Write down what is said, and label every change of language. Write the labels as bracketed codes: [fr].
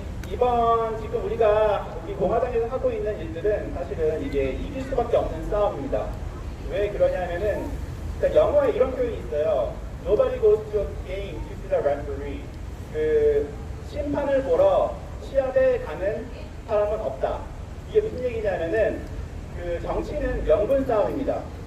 [ko] 이번 지금 우리 공화당에서 하고 있는 일들은 사실은 이게 이길 수밖에 없는 싸움입니다. 왜 그러냐면은 영어에 이런 표현이 있어요. [en] Nobody goes to a game to see the referee. [ko] 그 심판을 보러 시합에 가는 사람은 없다. 이게 무슨 얘기냐면은 그 정치는 명분 싸움입니다.